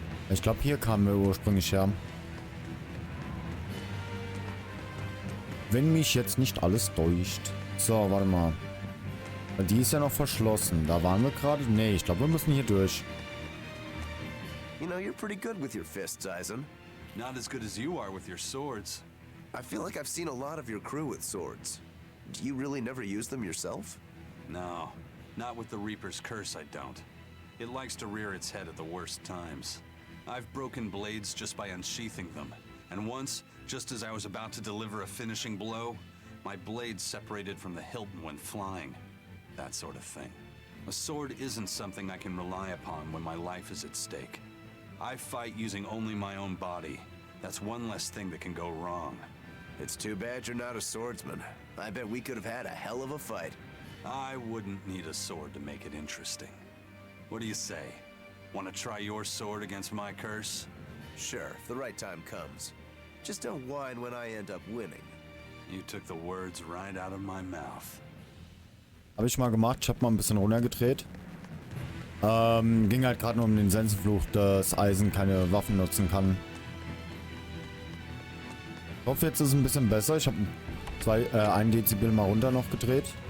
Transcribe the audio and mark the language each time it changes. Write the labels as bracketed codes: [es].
[de] Ich glaube, hier kamen wir ursprünglich her. Wenn mich jetzt nicht alles täuscht. So, warte mal. Die ist ja noch verschlossen. Da waren wir gerade. Nee, ich glaube, wir müssen hier durch. [en] You know, you're pretty good with your fists, Eisen. Not as good as you are with your swords. I feel like I've seen a lot of your crew with swords. Do you really never use them yourself? No, not with the Reaper's curse, I don't. It likes to rear its head at the worst times. I've broken blades just by unsheathing them. And once, just as I was about to deliver a finishing blow, my blade separated from the hilt and went flying. That sort of thing. A sword isn't something I can rely upon when my life is at stake. I fight using only my own body. That's one less thing that can go wrong. It's too bad you're not a swordsman. I bet we could have had a hell of a fight. I wouldn't need a sword to make it interesting. What do you say? Want to try your sword against my curse? Sure, if the right time comes. Just don't whine when I end up winning. You took the words right out of my mouth. [de] Habe ich mal gemacht. Ich habe mal ein bisschen runtergedreht. Ging halt gerade nur um den Sensenfluch, dass Eisen keine Waffen nutzen kann. Ich hoffe, jetzt ist es ein bisschen besser. Ich habe 1 Dezibel mal runter noch gedreht.